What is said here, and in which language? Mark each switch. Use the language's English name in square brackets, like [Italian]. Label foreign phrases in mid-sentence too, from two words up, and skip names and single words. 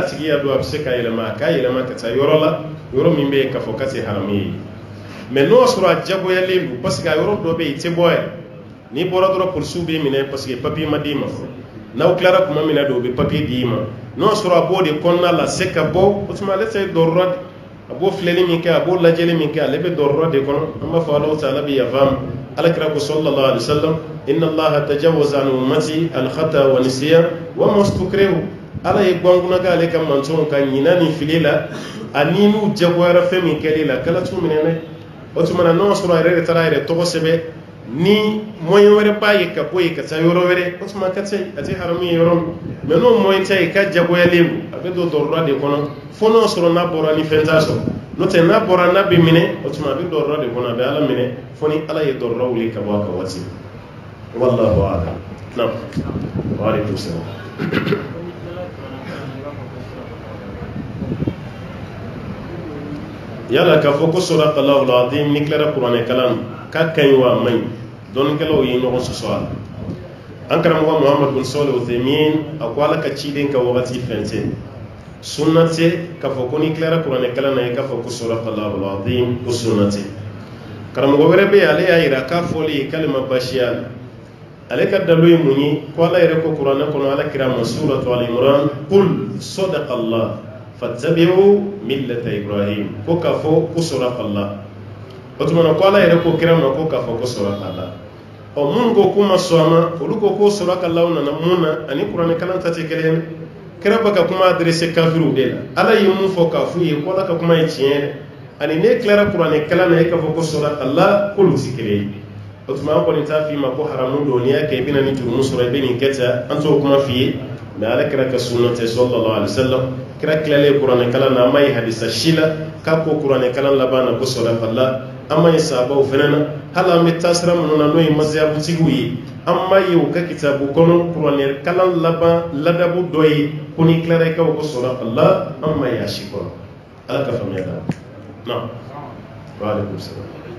[Bambara] tigi y'a don a bɛ se ka yɛlɛma a k'a yɛlɛma ka taa yɔrɔ la yɔrɔ min bɛ yen k'a fɔ k'a tɛ haramu ye mais n'o sɔrɔ a jagoyalen don [French] parce que [Bambara] a yɔrɔ dɔ bɛ yen i tɛ bɔ yɛrɛ n'i bɔra dɔrɔn polisiw b'i minɛ [French] parce que [Bambara] papier ma d'i ma fɔlɔ n'aw tilara kuma min na de o bɛ papier d'i ma n'o sɔrɔ a b'o de kɔnɔna la se ka bɔ o tuma ale tɛ dɔrɔrɔ de a b'o filɛli min kɛ a b'o lajɛli min kɛ ale bɛ dɔrɔrɔ de kɔnɔ an b'a fɔ Alahu Taala bɛ yafa ma alakira ko [Arabic] صلى الله عليه وسلم إن الله تجاوز عن أمتي الخطأ والنسيان وما استكرهوا [Bambara] ala ye gɔnguna kɛ ale ka mantonw ka ɲina ni fili la ani n'u jagoyara fɛn min kɛli la kala t'u minɛ dɛ o tuma na n'o sɔrɔ a yɛrɛ de taara a yɛrɛ tɔgɔ sɛbɛn ni moyen wɛrɛ b'a ye ka bɔ yen ka taa yɔrɔ wɛrɛ o tuma ka tɛ a tɛ haramu ye yɔrɔ min mais n'o moyen tɛ yen k'a jagoyalen don a bɛ don dɔrɔrɔ de kɔnɔ fo n'o sɔrɔ n'a bɔra ni fɛn t'a sɔrɔ n'o tɛ n'a bɔra n'a bɛ minɛ o tuma a bɛ dɔrɔrɔ de kɔnɔ a bɛ ala minɛ fo ni ala ye dɔrɔrɔ wuli ka bɔ a ka waati [Arabic] والله أعلم نعم وعليكم السلام [Bambara] yala k'a fɔ ko [Arabic] صدق الله العظيم [Bambara] ni tilara kuranɛ kalan k'a ka ɲi wa a man ɲi dɔnnikɛlaw ye ɲɔgɔn sɔsɔ a la an karamɔgɔ Muhammad bin Salih Uthaymin a ko ala ka ciden ka wagati fɛn tɛ sunna tɛ k'a fɔ ko ni tilara kuranɛ kalan na i k'a fɔ ko [Arabic] صدق الله العظيم [Bambara] ko sunna tɛ karamɔgɔ wɛrɛ bɛ yen ale y'a yira k'a fɔli ye k'ale ma basiya la ale ka dalo ye mun ye ko ala yɛrɛ ko kuranɛ kɔnɔ ala kira ma [Arabic] سورة آل عمران قل صدق الله فاتبعوا ملة إبراهيم [Bambara] ko k'a fɔ ko sadaqallah o tuma na ko ala yɛrɛ ko kira ma ko k'a fɔ ko sadaqallah ɔ mun ko k'u ma sɔn a ma olu ko ko sadaqallah nana mun na ani kuranɛ kalan ta tɛ kelen ye kira bɛ ka kuma adressé kafiriw de la ala ye mun fɔ k'a f'u ye ko ala ka kuma ye tiɲɛ ye ani ne tilara kuranɛ kalan na e k'a fɔ ko sadaqallah k'olu tɛ kelen ye o tuma an kɔni t'a f'i ma ko haramu don n'i y'a kɛ i bɛna ni jurumu sɔrɔ i bɛ nin kɛ ten an t'o kuma f'i ye mais ala kira ka sunna tɛ [Arabic] صلى الله عليه وسلم [Bambara] kira tilalen kuranɛ kalan na an ma ye hadisa si la k'a ko kuranɛ kalan laban na ko sadaqallah an ma ye sahabaw fana na hali an bɛ taa sira minnu na n'o ye mazhabutigiw ye an ma ye u ka kitabu kɔnɔ kuranɛ kalan laban ladabu dɔ ye ko ni tilara i ka o ko sadaqallah an ma ye a si kɔnɔ ala ka faamuya da [Arabic] نعم وعليكم السلام